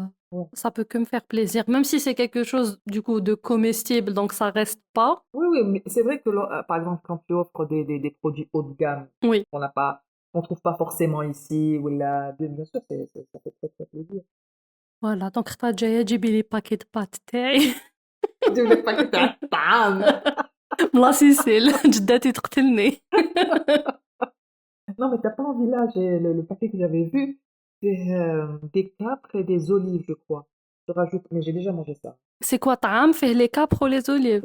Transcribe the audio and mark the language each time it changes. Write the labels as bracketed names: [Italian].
[French] bon. ça peut que me faire plaisir. Même si c'est quelque chose, du coup, de comestible, donc ça reste pas. Oui, oui, mais c'est vrai que, par exemple, quand tu offres des produits haut de gamme Oui. qu'on n'a pas, qu'on trouve pas forcément ici, ou là, bien sûr, ça fait très, très plaisir. Voilà. [Arabic] Donc, خطرة جاية جيبي لي باكيت بات تاعي. [French] Je voulais pas que tu attendes. [Arabic] بلا سيسيل جداتي تقتلني. [French] Non, mais t'as pas envie là, le paquet que j'avais vu, c'est des capres et des olives, je crois. Je rajoute, mais j'ai déjà mangé ça. C'est quoi [Arabic] طعام فيه [French] les capres ou les olives؟